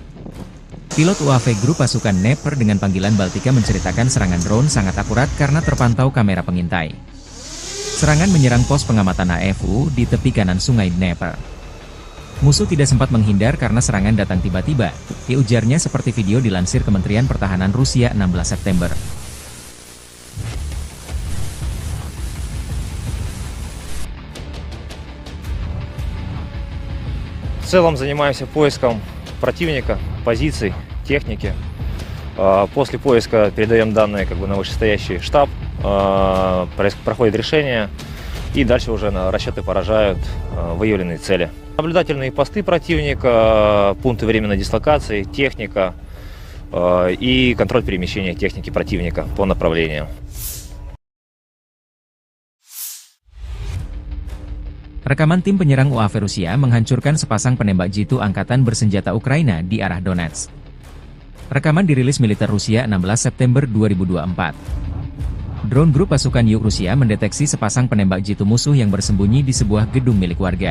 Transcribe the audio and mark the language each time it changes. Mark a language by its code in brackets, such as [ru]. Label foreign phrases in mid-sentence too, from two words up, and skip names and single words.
[id] Pilot UAV Grup pasukan Dnepr dengan panggilan Baltika menceritakan serangan drone sangat akurat karena terpantau kamera pengintai. Serangan menyerang pos pengamatan AFU di tepi kanan sungai Dnepr. Musuh tidak sempat menghindar karena serangan datang tiba-tiba, ujarnya seperti video dilansir Kementerian Pertahanan Rusia 16 September. [ru] В целом занимаемся поиском противника, позиций, техники. После поиска передаем данные на вышестоящий штаб, проходит решение, и дальше уже расчеты поражают выявленные цели. Наблюдательные посты противника, пункты временной дислокации, техника и контроль перемещения техники противника по направлениям. [id] Rekaman tim penyerang UAV Rusia menghancurkan sepasang penembak jitu angkatan bersenjata Ukraina di arah Donetsk. Rekaman dirilis militer Rusia 16 September 2024. Drone grup pasukan Yuk Rusia mendeteksi sepasang penembak jitu musuh yang bersembunyi di sebuah gedung milik warga.